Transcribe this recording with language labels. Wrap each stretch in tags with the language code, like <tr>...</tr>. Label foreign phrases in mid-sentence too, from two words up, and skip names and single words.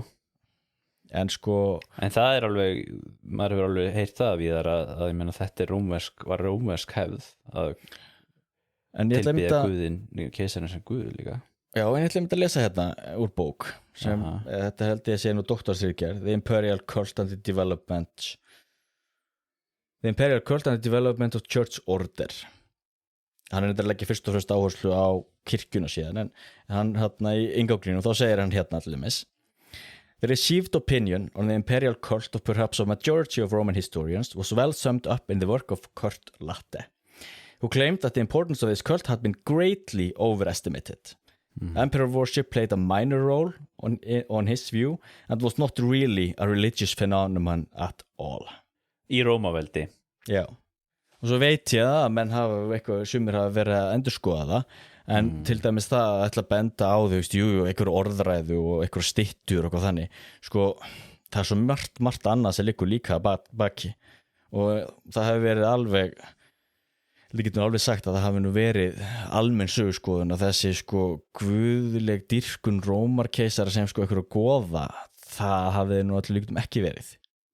<is>En það er alveg, maður hefur alveg heyrt það við að ég meina þetta var rómversk hefð að tilbyða Guðin, keisarinn sem Guð líka. Já, en ég ætla að lesa hérna úr bók sem, þetta held ég að sé nú doktorsritgerð,</is> <en>The Imperial Cult and the Development of Church Order.</en> <is>Hann þetta að leggja fyrst og fremst áherslu á kirkjuna síðan, en hann hérna í innganginu, þá segir hann hérna allir</is> <en>The received opinion on the imperial cult of perhaps a majority of Roman historians was well summed up in the work of Kurt Latte, who claimed that the importance of this cult had been greatly overestimated. Emperor worship played a minor role on his view and was not really a religious phenomenon at all.</en> <is>Í Rómaveldi. Já. Og svo veit ég að menn sumir hafa verið að endurskoða það, en til dæmis það að ætla að benda á þau, einhver orðræðu og einhver styttur og þannig, sko, það er svo margt annað sem liggur líka baki og það hefur verið alveg, við getum alveg sagt að það hafi nú verið almenn söguskoðun að þessi guðleg dýrkun Rómarkeisara sem einhverju goða, það hafi nú allir líktum ekki verið.</is>